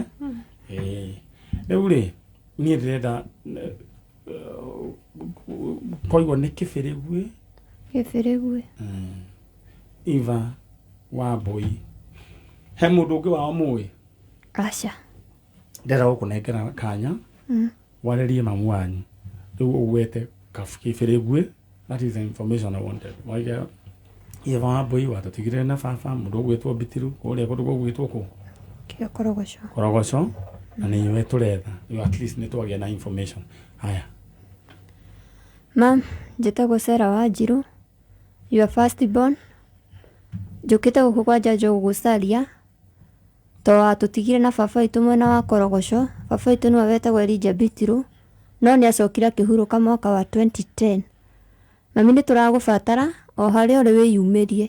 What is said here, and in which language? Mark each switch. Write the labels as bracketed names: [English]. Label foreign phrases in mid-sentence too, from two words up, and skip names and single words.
[Kikuyu] Rĩu rĩ niĩ ndĩrenda koigwo nĩ kĩbĩrĩgui. Kĩbĩrĩgui. Eva wa Mbũi. He mũndũ ũngĩ wao mũĩ? Aca. Ndĩrenda gũkũnengera kanya warĩrie mamu wanyu. Rĩu ũgwete kĩbĩrĩgui. [English] That is the information I wanted. [Kikuyu] Waiga Eva wa Mbũi watũtigire na baba mũndũ ũgwĩtwo Bitiru kũrĩa kũndũ gwĩtwo kũ? Kũrogwo. Kũrogwo. Na nĩwe tũretha. [English] At least [Kikuyu] nĩ twagĩa na information. Haya. Mam, njĩtagwo Sarah Wanjiru. [English] Your first born. [Kikuyu] Njũkĩte gũkũ kwa njanjo gũgũcaria. To tũtigire na baba witũ mwena wa Kũrogwo. Baba witũ nĩwe wetagwo Elijah Bitiru. No nĩ acokire akĩhurũka mwaka wa 2010. Mami nĩ tũragũbatara o harĩa ũrĩ wĩyumĩrie.